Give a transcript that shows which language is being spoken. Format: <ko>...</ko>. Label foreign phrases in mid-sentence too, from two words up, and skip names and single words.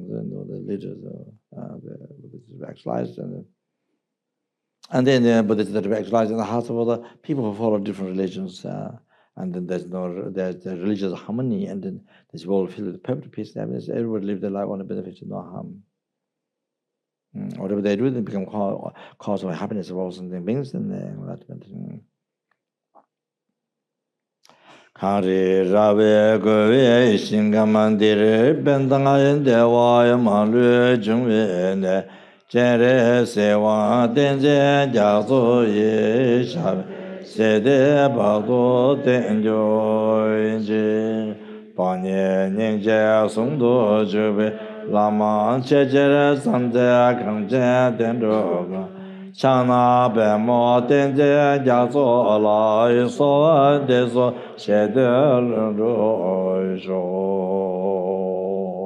<en>The leaders are actualized, and then the Buddhists that are actualized in the hearts of all the people who follow different religions, and then there's religious harmony, and then this world filled with perfect peace and happiness. Everybody live their life on the benefits, no harm. Whatever they do, they become cause of happiness of all sentient beings, and that. Kari rawe gowe shingamandir bendangayen dewa malu jungwe ne jere sewa denje jazo ye shabe sede bado denjo inje panye nyingje sungdo jube lama chejere samje kangje dendro Chana bemo tenje jazo la iso deso shedel rojo.</en>